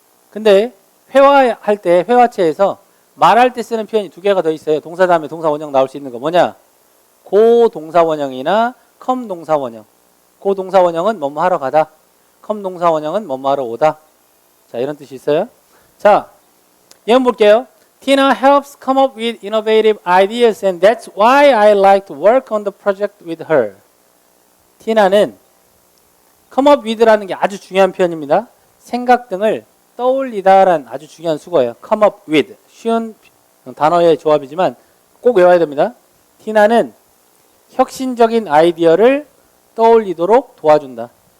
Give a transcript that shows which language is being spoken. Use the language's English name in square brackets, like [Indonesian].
[Korean] 근데 회화할 때 회화체에서 말할 때 쓰는 표현이 두 개가 더 있어요. 동사 다음에 동사 원형 나올 수 있는 거 뭐냐? 고 동사 원형이나 컴 동사 원형. 고 동사 원형은 뭐뭐 하러 가다. 컴 동사 원형은 뭐뭐 하러 오다. 자, 이런 뜻이 있어요. 자, 예문 볼게요. [English] Tina helps come up with innovative ideas and that's why I like to work on the project with her. [Korean] 티나는 come up with 라는 게 아주 중요한 표현입니다. 생각 등을 떠올리다라는 아주 중요한 수거예요. [English] come up with. [Korean] 쉬운 단어의 조합이지만 꼭 외워야 됩니다. 티나는 혁신적인 아이디어를 떠올리도록 도와준다.